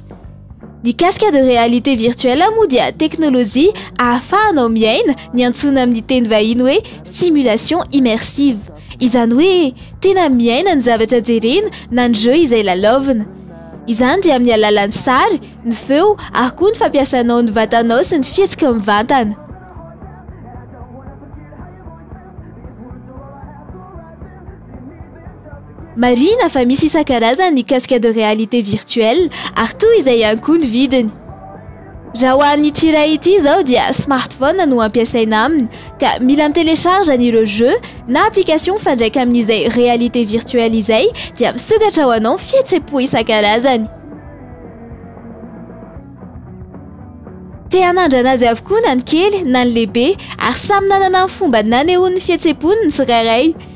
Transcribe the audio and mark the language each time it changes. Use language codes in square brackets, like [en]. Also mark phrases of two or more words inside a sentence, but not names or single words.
[mg] Ny [fr] casque de réalité virtuelle [mg] moa dia teknôlôjia ahafahanao miaina ny antsoina amin'ny teny vahiny hoe [fr] simulation immersive. [mg] Izany hoe tena miaina ny zavatra jerena na ny jeu izay lalaovina. Izany dia amin'ny alalan'ny sary, ny feo ary koa ny fampiasanao ny vatanao sy ny fihetsika mivantana. Marina fa misy isan-karazany ny [fr] casque de réalité virtuelle [mg] ary toy izay ihany koa ny vidiny. Raha ho an'ny tsiray ity izao dia smartphone no ampiasaina aminy ka mila mitelecharge an'ireo jeu na application fandraika amin'izay [fr] réalité virtuelle [mg] izay dia misokatra ho anao fihetsem-po isan-karazany. Te hanandrana azy avokoa na ny kely na ny lehibe ary samy nanana ny fomba nanehoan'ny fihetsem-pony ny tsirairay.